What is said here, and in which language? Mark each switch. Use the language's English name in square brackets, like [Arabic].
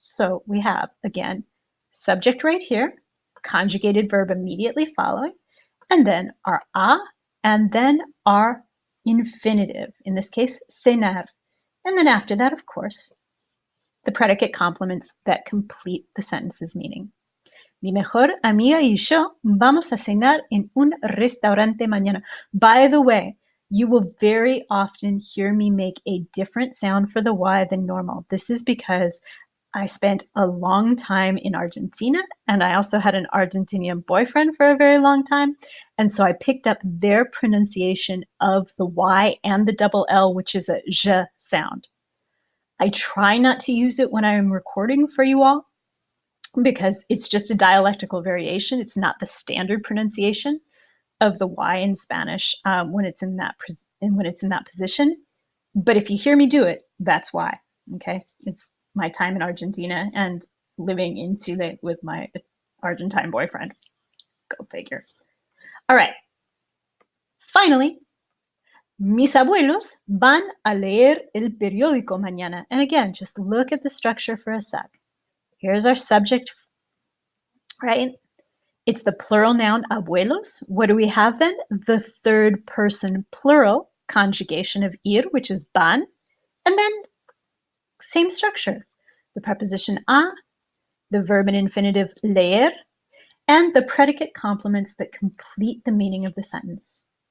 [English] So we have, again, subject right here, conjugated verb immediately following, and then our a, and then our infinitive, in this case, cenar. And then after that, of course, the predicate complements that complete the sentence's meaning. [Spanish] Mi mejor amiga y yo vamos a cenar en un restaurante mañana. [English] By the way, you will very often hear me make a different sound for the Y than normal. This is because I spent a long time in Argentina, and I also had an Argentinian boyfriend for a very long time. And so I picked up their pronunciation of the Y and the double L, which is a zh sound. I try not to use it when I'm recording for you all because it's just a dialectical variation. It's not the standard pronunciation of the Y in Spanish when it's in that position. But if you hear me do it, that's why. Okay, it's my time in Argentina and living in Chile with my Argentine boyfriend. Go figure. All right. Finally, [Spanish] mis abuelos van a leer el periódico mañana. [English] And again, just look at the structure for a sec. Here's our subject, right? It's the plural noun abuelos. What do we have then? The third person plural conjugation of ir, which is van. And then same structure. The preposition a, the verb in infinitive leer, and the predicate complements that complete the meaning of the sentence.